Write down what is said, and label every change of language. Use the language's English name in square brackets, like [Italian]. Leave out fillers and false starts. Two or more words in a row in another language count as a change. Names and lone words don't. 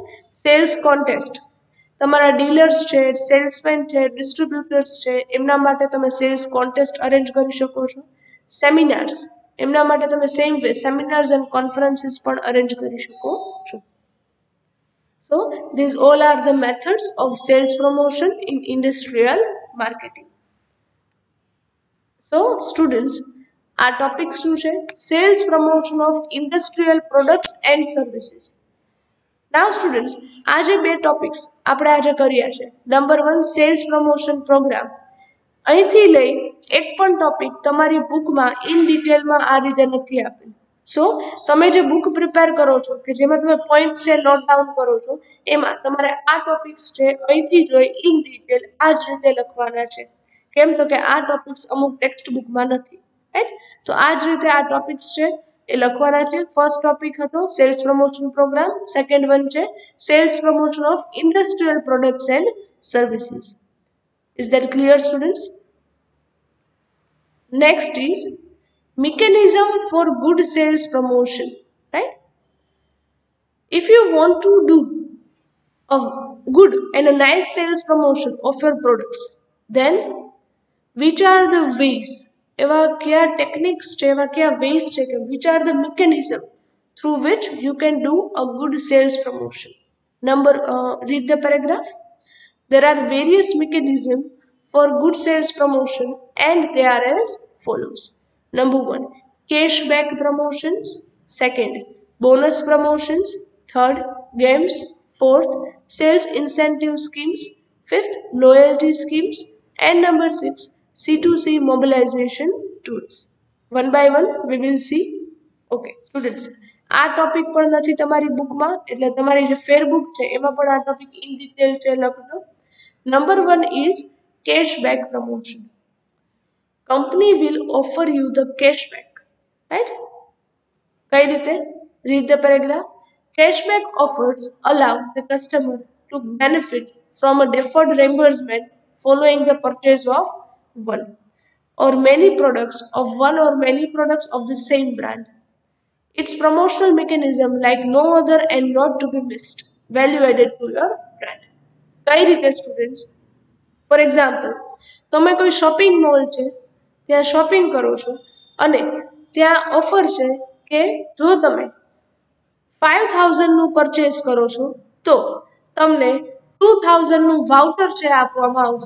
[English] sales contest, [Gujarati] તમારા ડીલર્સ છે, સેલ્સમેન છે, ડિસ્ટ્રીબ્યુટર્સ છે, એમના માટે તમે [English] sales contest arrange [Gujarati] કરી શકો છો. સેમિનાર્સ, એમના માટે તમે [English] same way seminars and conferences [Gujarati] પણ અરેન્જ કરી શકો છો. [English] So these all are the methods of sales promotion in industrial marketing. So students, our topic [Gujarati] શું છે? [English] Sales promotion of industrial products and services. Now students, [Gujarati] આજે બે ટોપિક્સ આપણે આજે કર્યા છે. [English] number 1 sales promotion program. [Gujarati] અહીંથી લઈ એક પણ ટોપિક તમારી બુકમાં [English] in detailમાં [Gujarati] આ રીતે નથી આપેલ. સો તમે જે બુક પ્રિપેર કરો છો કે જેમાં તમે પોઈન્ટ્સ છે [English] note down [Gujarati] કરો છો, એમાં તમારે આ ટોપિક્સ છે અહીંથી જોઈ [English] in detail [Gujarati] આ જ રીતે લખવાના છે. કેમ તો કે આ ટોપિક્સ અમુક [English] text bookમાં [Gujarati] નથી, રાઈટ? તો આ જ રીતે આ ટોપિક્સ છે એ લખવાના છે. [English] first topic હતો sales promotion program, second one છે sales promotion of industrial products and services. Is that clear, students? Next is mechanism for good sales promotion, right? If you want to do a good and a nice sales promotion of your products, then which are the ways, [Gujarati] એવા કયા ટેકનિક્સ છે, એવા કયા ways છે કે [English] which are the mechanism through which you can do a good sales promotion? Read the paragraph. There are various mechanisms for good sales promotion and they are as follows. Number 1, cashback promotions. Second, bonus promotions. Third, games. Fourth, sales incentive schemes. Fifth, loyalty schemes. And number 6, C2C mobilization tools. One by one we will see. Okay, students, [Gujarati] આ ટોપિક પણ નથી તમારી બુકમાં, એટલે તમારી જે [English] fair book [Gujarati] છે એમાં પણ આ ટોપિક [English] in detail [Gujarati] છે લખજો. [English] Number 1 is cashback promotion. Company will offer you the cashback, right? કઈ રીતે? Read the paragraph. Cashback offers allow the customer to benefit from a deferred reimbursement following the purchase of one or many products of one or many products of the same brand. Its promotional mechanism like no other and not to be missed. Value added to your brand. [Gujarati] કઈ રીતે સ્ટુડન્ટ્સ? [English] for example, [Gujarati] તમે કોઈ [English] shopping mall [Gujarati] છે ત્યાં શોપિંગ કરો છો અને ત્યાં ઓફર છે કે જો તમે 5000નું પરચેસ કરો છો તો તમને 2000નું વાઉચર છે આપવામાં આવશે.